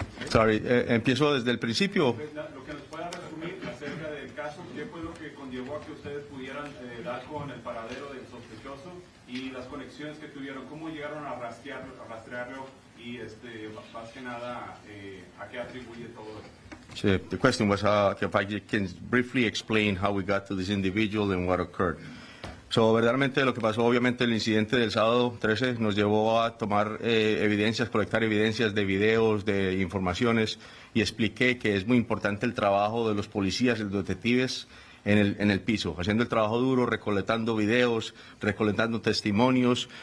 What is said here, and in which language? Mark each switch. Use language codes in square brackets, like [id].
[es] Sorry, empiezo desde el principio. Lo que nos pueda resumir acerca del caso, ¿qué fue lo que conllevó a que ustedes pudieran dar con el paradero del sospechoso y las conexiones que tuvieron? ¿Cómo llegaron a rastrearlo y más que nada a qué atribuye todo esto? [en] The question was if I can briefly explain how we got to this individual and what occurred. [es] So, verdaderamente lo que pasó, obviamente el incidente del sábado 13 nos llevó a tomar evidencias, colectar evidencias de videos, de informaciones, y expliqué que es muy importante el trabajo de los policías y los detectives en el piso, haciendo el trabajo duro, recolectando videos, recolectando testimonios.